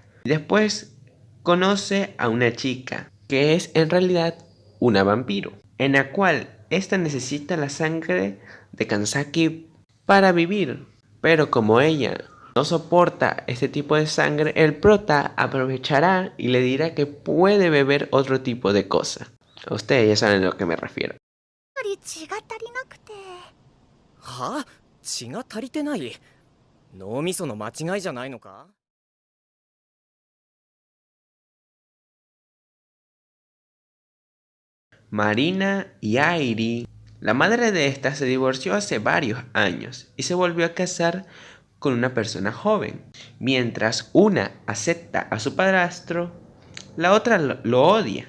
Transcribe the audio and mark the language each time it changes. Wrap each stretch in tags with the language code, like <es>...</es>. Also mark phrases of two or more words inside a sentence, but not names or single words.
<es>Y después conoce a una chica que es en realidad una vampiro, en la cual ésta necesita la sangre de Kazaki para vivir. Pero como ella no soporta este tipo de sangre, el prota aprovechará y le dirá que puede beber otro tipo de cosa. Ustedes ya saben a lo que me refiero.</es> <ja>血が足りなくて。はあ、血が足りてない。脳みその間違いじゃないのか？</ja> <es>Marina y Airi, la madre de esta se divorció hace varios años y se volvió a casar con una persona joven. Mientras una acepta a su padrastro, la otra lo odia.</es>